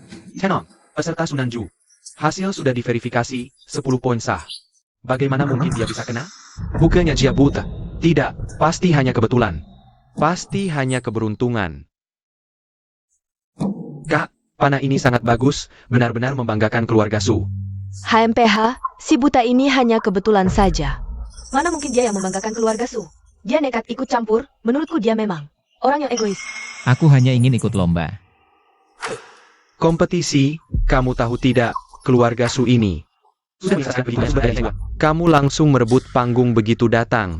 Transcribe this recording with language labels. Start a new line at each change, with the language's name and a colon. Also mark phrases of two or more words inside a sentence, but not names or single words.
Indonesian: Tenang, Peserta Sunanju. Hasil sudah diverifikasi, 10 poin sah. Bagaimana mungkin dia bisa kena? Bukannya dia buta. Tidak, pasti hanya kebetulan. Pasti hanya keberuntungan. Kak, panah ini sangat bagus, benar-benar membanggakan keluarga Su. HMPH, si buta ini hanya kebetulan saja. Mana mungkin dia yang membanggakan keluarga Su? Dia nekat ikut campur, menurutku dia memang orang yang egois. Aku hanya ingin ikut lomba. Kompetisi, kamu tahu tidak, keluarga Su ini. Sudah bisa kamu langsung merebut panggung begitu datang.